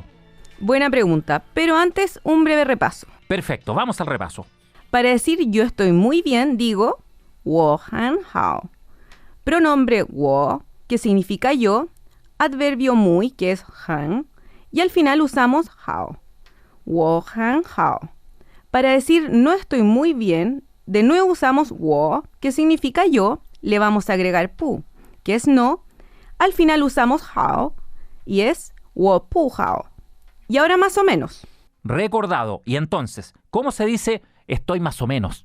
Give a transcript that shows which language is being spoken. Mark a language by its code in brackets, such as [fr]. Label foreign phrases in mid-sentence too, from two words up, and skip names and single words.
[es] Buena pregunta, pero antes un breve repaso. Perfecto, vamos al repaso. Para decir yo estoy muy bien, digo [zh] 我很好. [es] Pronombre 我, que significa yo, adverbio muy, que es 很, y al final usamos 好. [zh] 我很好. [es] Para decir no estoy muy bien, de nuevo usamos 我, que significa yo, le vamos a agregar pu, que es no, al final usamos 好, y es [zh] 我不好. [es] Y ahora más o menos. Recordado. Y entonces, ¿cómo se dice estoy más o menos?